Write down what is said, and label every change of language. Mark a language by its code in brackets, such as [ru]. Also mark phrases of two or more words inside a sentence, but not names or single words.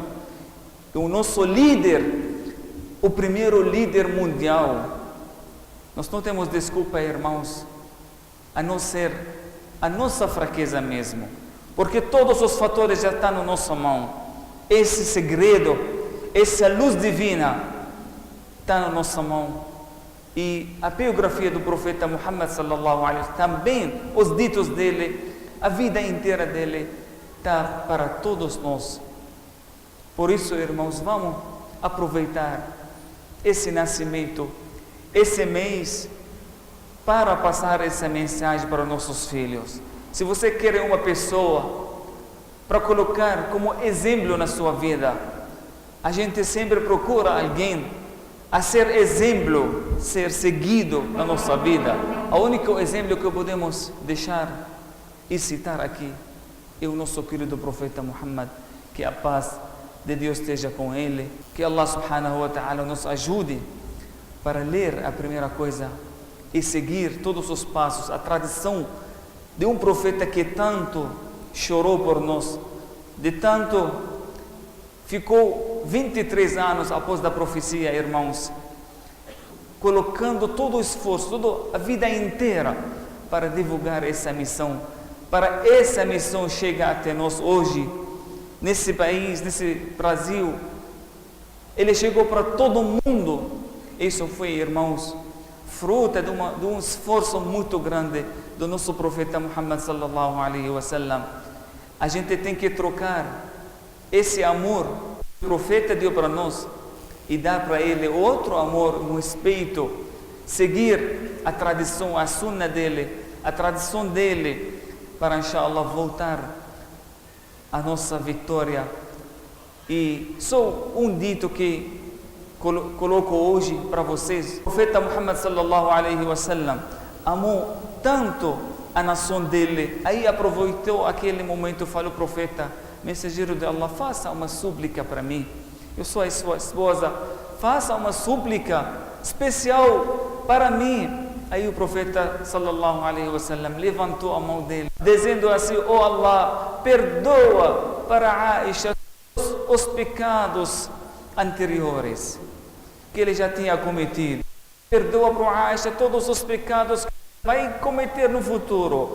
[pt] O nosso líder, o primeiro líder mundial, nós não temos desculpa, irmãos, a não ser a nossa fraqueza mesmo, porque todos os fatores já estão na nossa mão. Esse segredo, essa luz divina está na nossa mão. E a biografia do profeta Muhammad [ar] صلى الله عليه وسلم, [pt] também os ditos dele, a vida inteira dele está para todos nós. Por isso, irmãos, vamos aproveitar esse nascimento, esse mês, para passar essa mensagem para nossos filhos. Se você quer uma pessoa para colocar como exemplo na sua vida, a gente sempre procura alguém a ser exemplo, ser seguido na nossa vida. O único exemplo que podemos deixar e citar aqui é o nosso querido profeta Muhammad, que a paz de Deus esteja com ele, que [ar] الله سبحانه وتعالى [pt] nos ajude para ler a primeira coisa e seguir todos os passos, a tradição de um profeta que tanto chorou por nós, de tanto ficou 23 anos após da profecia, irmãos, colocando todo o esforço, toda a vida inteira para divulgar essa missão, para essa missão chegar até nós hoje, nesse país, nesse Brasil. Ele chegou para todo mundo. Isso foi, irmãos, fruto de um esforço muito grande do nosso profeta Muhammad [ar] صلى الله عليه وسلم. [pt] A gente tem que trocar esse amor que o profeta deu para nós e dar para ele outro amor, um respeito, seguir a tradição, a sunna dele, a tradição dele, para [ar] إن شاء الله [pt] voltar a nossa vitória. E só um dito que coloco hoje para vocês. O profeta Muhammad [ar] صلى الله عليه وسلم [pt] amou tanto a nação dele, aí aproveitou aquele momento e falou: profeta, mensageiro de Allah, faça uma súplica para mim, eu sou a sua esposa, faça uma súplica especial para mim. Aí o profeta [ar] صلى الله عليه وسلم [pt] levantou a mão dele, dizendo assim: oh Allah, perdoa para Aisha os pecados anteriores que ele já tinha cometido. Perdoa para Aisha todos os pecados que vai cometer no futuro.